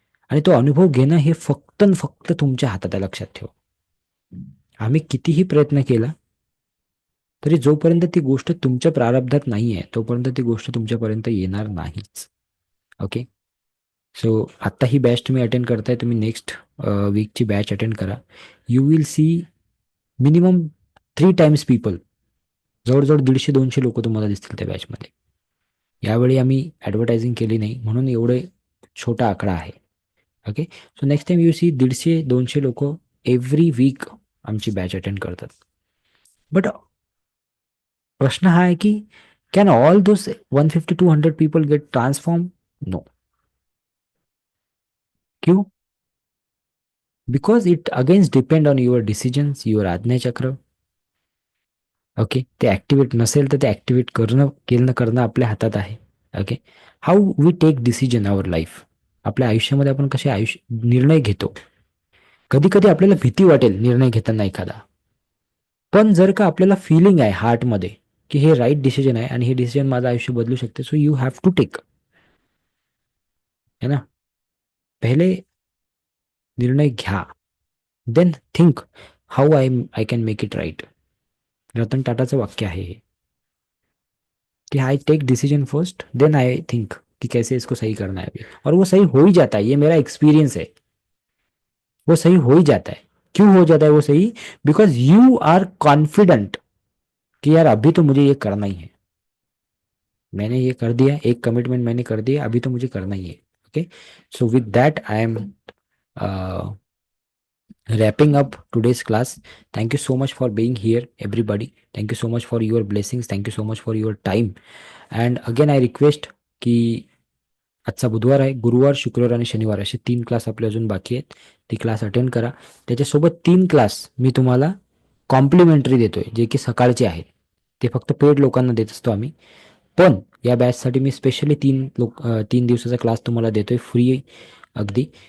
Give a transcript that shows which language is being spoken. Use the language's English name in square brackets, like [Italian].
[Marathi] आणि तो अनुभव घेणं हे फक्त आणि फक्त तुमच्या हातात आहे, लक्षात ठेवा. आम्ही कितीही प्रयत्न केला तरी जोपर्यंत ती गोष्ट तुमच्या प्रारब्धात नाही आहे तोपर्यंत ती गोष्ट तुमच्यापर्यंत येणार नाहीच. ओके. सो आत्ता ही बॅच तुम्ही अटेंड करताय, तुम्ही नेक्स्ट वीकची बॅच अटेंड करा. [English] You will see minimum 3 times people. [Marathi] जवळजवळ 150-200 लोक तुम्हाला दिसतील त्या बॅचमध्ये. यावेळी आम्ही ॲडव्हर्टायझिंग केली नाही म्हणून एवढे छोटा आकडा आहे. Okay. [English] so next time you see [Marathi] 150-200 लोक [English] every week [Marathi] आमची बॅच अटेंड करतात. बट प्रश्न हा आहे की [English] Can all those 150 to 100 people get transformed? No. [Hindi] क्यों? [English] Because it again depend on your decisions, your Ajna chakra. [Marathi] ओके, ते ऍक्टिव्हेट नसेल तर ते ऍक्टिव्हेट करणं आपल्या हातात आहे. Okay, [English] How we take decision our life. [Marathi] आपल्या आयुष्यामध्ये आपण कसे निर्णय घेतो. कधी कधी आपल्याला भीती वाटेल निर्णय घेताना एखादा, पण जर का आपल्याला फिलिंग आहे हार्टमध्ये की हे राईट डिसिजन आहे आणि हे डिसिजन माझं आयुष्य बदलू शकते, [English] so you have to take, [Marathi] है ना. पहिले निर्णय घ्या, [English] Then think how I can make it right. [Marathi] Ratan टाटाचं वाक्य आहे हे, [Hindi] कि [English] I take decision first then I think [Hindi] कि कैसे इसको सही करना है अभी, और वो सही हो ही जाता है. ये मेरा एक्सपीरियंस है, वो सही हो ही जाता है. क्यों हो जाता है वो सही? [English] because you are confident [Hindi] कि यार अभी तो मुझे ये करना ही है, मैंने ये कर दिया, एक कमिटमेंट मैंने कर दिया, अभी तो मुझे करना ही है. [English] Okay, so with that I am wrapping up today's class. Thank you so much for being here, everybody. Thank you so much for your blessings. Thank you so much for your time. And again, I request [Marathi] की आजचा बुधवार आहे, गुरुवार, शुक्रवार आणि शनिवार असे 3 class आपले अजून बाकी आहेत. ती क्लास अटेंड करा. त्याच्यासोबत 3 क्लास मी तुम्हाला कॉम्प्लिमेंटरी देतोय, जे की सकाळचे आहेत. ते फक्त पेड लोकांना देत असतो आम्ही. पण या बॅचसाठी मी स्पेशली 3 दिवसाचा क्लास तुम्हाला देतोय फ्री अगदी.